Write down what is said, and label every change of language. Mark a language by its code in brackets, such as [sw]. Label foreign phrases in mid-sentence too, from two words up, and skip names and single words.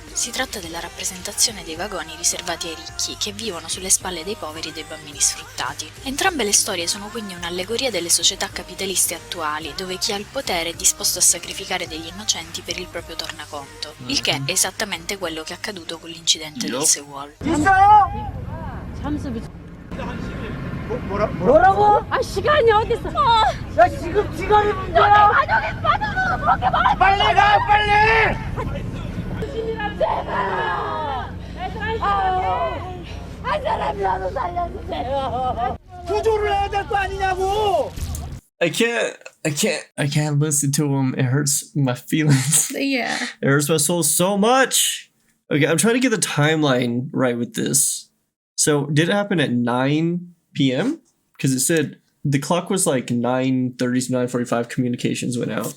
[it] Si tratta della rappresentazione dei vagoni riservati ai ricchi, che vivono sulle spalle dei poveri e dei bambini sfruttati. Entrambe le storie sono quindi un'allegoria delle società capitaliste attuali, dove chi ha il potere è disposto a sacrificare degli innocenti per il proprio tornaconto, il che è esattamente quello che è accaduto con l'incidente del Seawall. [ko] 뭐라고? 아 시간이 어딨어? 야 지금 시간이 문제야. 가족이 빠져서 그렇게 말해. 빨리 가 빨리. 제발. 한 사람이라도 살려주세요. 구조를 해야 될 거 아니냐고. [en] I can't listen to him. It hurts my feelings. Yeah. It hurts my soul so much. Okay, I'm trying to get the timeline right with this. So, did it happen at 9 p.m.? Because it said the clock was like 9:30 to 9:45 communications went out.